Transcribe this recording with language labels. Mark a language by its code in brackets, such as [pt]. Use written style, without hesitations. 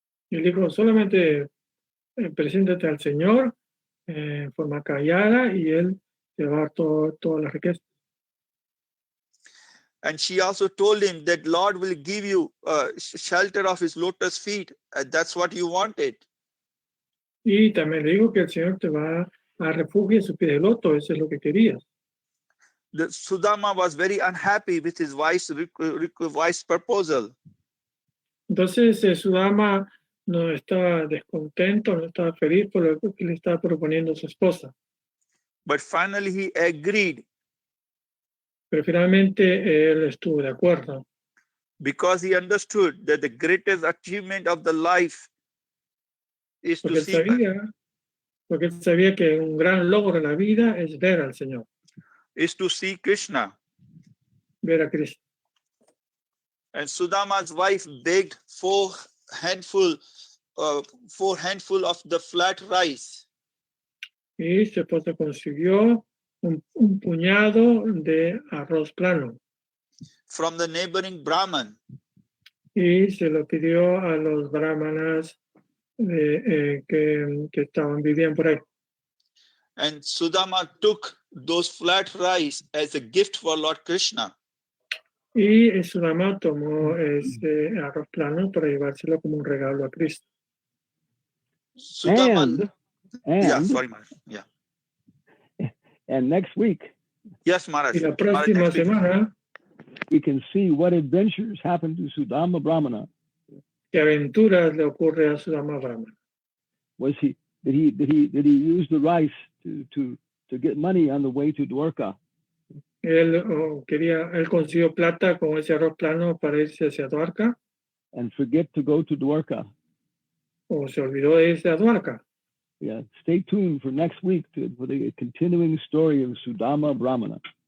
[es] Y él dijo, solamente preséntate al Señor en forma callada y Él te va a dar toda la riqueza. [en] And she also told him that Lord will give you shelter of his lotus feet. That's what you wanted. [es] Y también le dijo que el Señor te va a dar refugio en sus pies de loto, eso es lo que querías. [en] The Sudama was very unhappy with his wife's proposal. [es] Entonces Sudama no estaba descontento, no estaba feliz por lo que le estaba proponiendo su esposa. [en] But finally he agreed [es] Pero finalmente él estuvo de acuerdo. [en] because he understood that the greatest achievement of the life is to see [es] Porque él sabía que un gran logro en la vida es ver al Señor, [en] Krishna. [es] ver a Cristo. [en] And Sudama's wife begged four handful of the flat rice. [es] Y su esposa consiguió un puñado de arroz plano. [en] From the neighboring Brahman. [es] Y se lo pidió a los brahmanas que vivían por ahí. [en] And Sudama took those flat rice as a gift for Lord Krishna. [es] Y Sudama tomó ese arroz plano para llevárselo como un regalo a Cristo. [en] And yeah, sorry, Maharaj. Yeah. And next week, yes, Maharaj. [es] Y la próxima semana [en] we can see what adventures happened to Sudama Brahmana. [es] ¿Qué aventuras le ocurre a Sudama Brahmana? [en] Did he use the rice to get money on the way to Dwarka? [es] Él consiguió plata con ese arroz plano para irse hacia Dwarka. [en] And forget to go to Dwarka. [es] O se olvidó de irse a Dwarka. [en] Yeah, stay tuned for next week for the continuing story of Sudama Brahmana.